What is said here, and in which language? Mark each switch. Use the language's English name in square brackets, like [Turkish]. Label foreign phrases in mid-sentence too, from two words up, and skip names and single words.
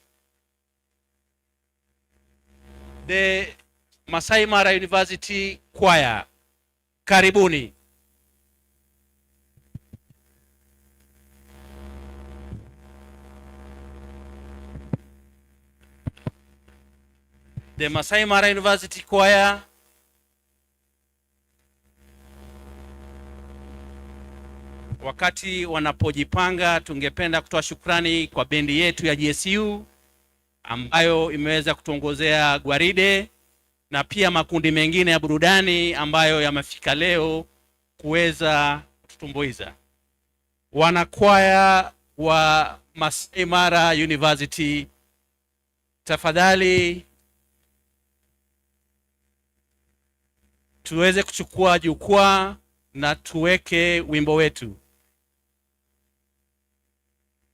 [English] The Maasai Mara University Choir, karibuni. The Maasai Mara University Choir, [Swahili] wakati wanapojipanga, tungependa kutoa shukrani kwa bendi yetu ya GSU ambayo imeweza kutuongozea gwaride na pia makundi mengine ya burudani ambayo yamefika leo kuweza kututumbuiza. Wanakwaya wa Maasai Mara University, tafadhali tuweze kuchukua jukwaa na tuweke wimbo wetu.